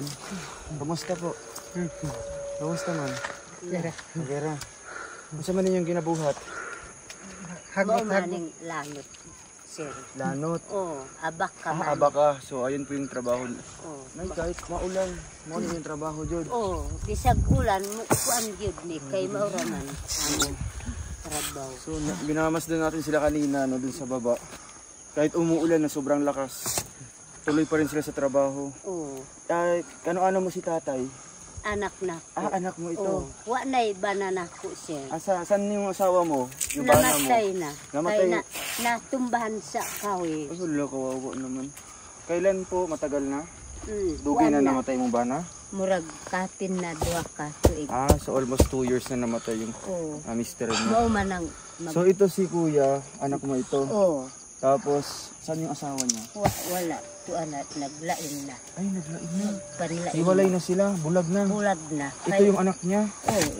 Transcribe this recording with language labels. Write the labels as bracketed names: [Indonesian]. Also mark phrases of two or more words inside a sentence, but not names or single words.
[Cebuano] Kumusta po? Kumusta man? Vera. Masa man ninyong ginabuhat? Maning lanot, sir. Lanot. Oh, abak ka man. [Filipino] Aba ka. So ayun po yung trabaho. Oh, Nay, kahit maulan, maulan yung trabaho dyan. oh, [Cebuano] bisag ulan mo kuan gyud ni kay maura man ang trabaho. [Filipino] So binamasdan natin sila kanina no, dun sa baba. Kahit umuulan na sobrang lakas, tuloy pa rin sila sa trabaho. Oh, [Cebuano] Ano mo si tatay? anak na ko. [Filipino] Anak mo ito. [Cebuano] Oh, wa nay banana ko, sir. [Filipino] Saan yung asawa mo? Yung bana mo? [Cebuano] Namatay na. Namatay? Kay natumbahan sa kawi. [Filipino] Wala, kawawa naman. Kailan po? Matagal na? kuan [Cebuano] Dugay na namatay mong bana? Murag kapin na duha ka tuig. [Filipino] So [English] almost 2 years [Filipino] na namatay yung Oh, mister mo. [Cebuano] mao man ang [Filipino] So ito si kuya, anak mo ito. oh, Tapos, saan yung asawa niya? [Cebuano] wala tuan na naglain na. [Filipino] Ay, naglain na. [Cebuano] Panlain. [Filipino] Hiwalay na sila, [Cebuano] bulag na. [Filipino] Bulag na. Ito yung anak niya.